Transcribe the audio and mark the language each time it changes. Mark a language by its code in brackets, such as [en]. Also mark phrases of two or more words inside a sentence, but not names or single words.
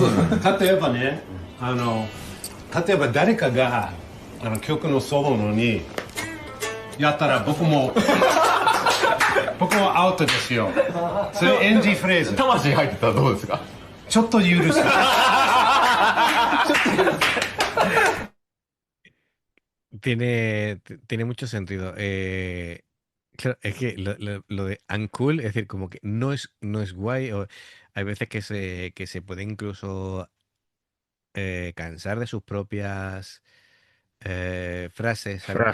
[ja] 例えばね、例えば誰かが曲のソロのにやったら僕もアウトですよ。それ NG フレーズ。魂入ってたらどうですか？ちょっと許す。 [es] Tiene mucho sentido. Claro, es que lo de uncool, es decir, como que no es guay, o hay veces que se puede incluso cansar de sus propias frases, ¿sabes?